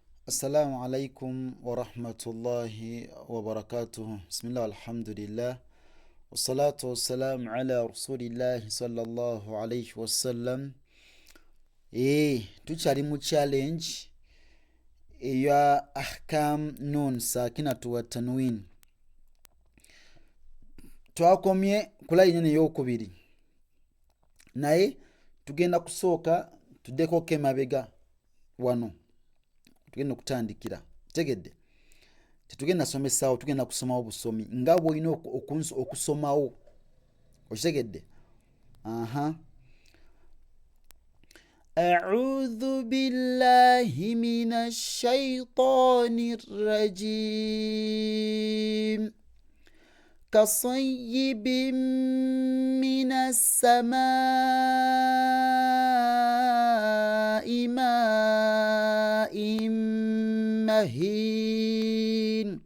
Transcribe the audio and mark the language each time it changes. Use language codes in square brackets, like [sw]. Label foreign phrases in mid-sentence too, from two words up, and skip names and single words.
[ar] السلام عليكم ورحمة الله وبركاته. بسم الله والحمد لله والصلاة والسلام على رسول الله صلى الله عليه وسلم. [lg] tuchali mu challenge eya [ar] أحكام النون الساكنة والتنوين. [lg] Twakomye kula ine eyokubiri naye tugenda kusooka tuddeko emabega wano tugenda okutandikira. Tegedde tetugenda somesawo, tugenda kusomawo busomi nga bwolina okusomawo. Okitegedde? [ar] أعوذ بالله من الشيطان الرجيم كصيب من السماء ماء مهين